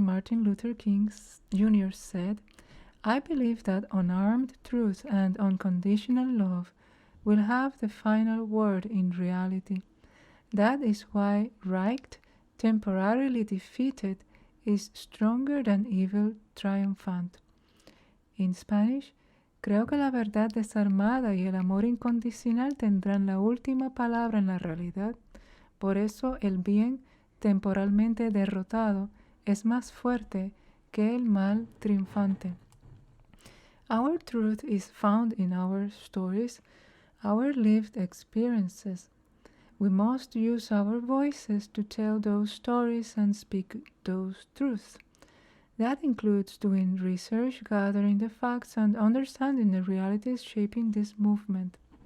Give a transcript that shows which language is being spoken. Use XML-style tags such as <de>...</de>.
<en>Martin Luther King Jr. said, I believe that unarmed truth and unconditional love will have the final word in reality. That is why right, temporarily defeated, is stronger than evil triumphant. In Spanish,</en> <es>creo que la verdad desarmada y el amor incondicional tendrán la última palabra en la realidad. Por eso el bien temporalmente derrotado es más fuerte que el mal triunfante.</es> <en>Our truth is found in our stories, our lived experiences. We must use our voices to tell those stories and speak those truths. That includes doing research, gathering the facts, and understanding the realities shaping this movement.</en>